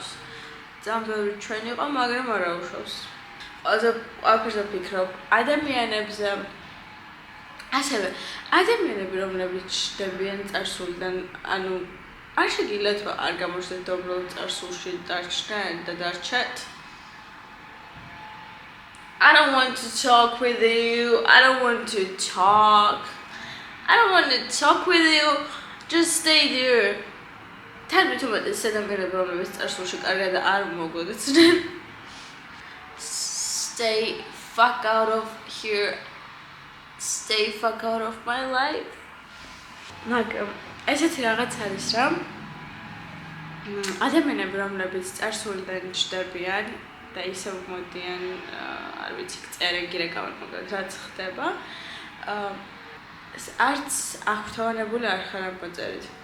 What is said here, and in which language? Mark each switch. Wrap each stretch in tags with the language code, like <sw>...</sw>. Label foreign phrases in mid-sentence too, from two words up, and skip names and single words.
<ka>ძალიან ბევრი ჩვენ იყო, მაგრამ არ აუშავს. ყველაფერზე ვფიქრობ ადამიანებზე. ასევე ადამიანები, რომლებიც ჩნდებიან წარსულიდან, არ შეგიძლიათ არ გამოჩნდეთ და უბრალოდ წარსულში დარჩნენ და დარჩეთ.</ka> <en>I don't want to talk with you. I don't want to talk. I don't want to talk with you. Just stay there.</en> <ka>თერმით უმეტეს ადამიანები, რომლებიც წარსულში კარგად არ მოგვეცდნენ.</ka> <en>Stay fuck out of here. Stay fuck out of my life.</en> <ka>მაგრამ ესეთი რაღაც არის რა. ადამიანები, რომლებიც წარსულიდან ჩნდებიან და ისევ მოდიან, არ ვიცი, წერენ გირეკავენ, მაგრამ რაც ხდება, არც აღფრთოვანებული არ ხარ ამ მოწერით.</ka>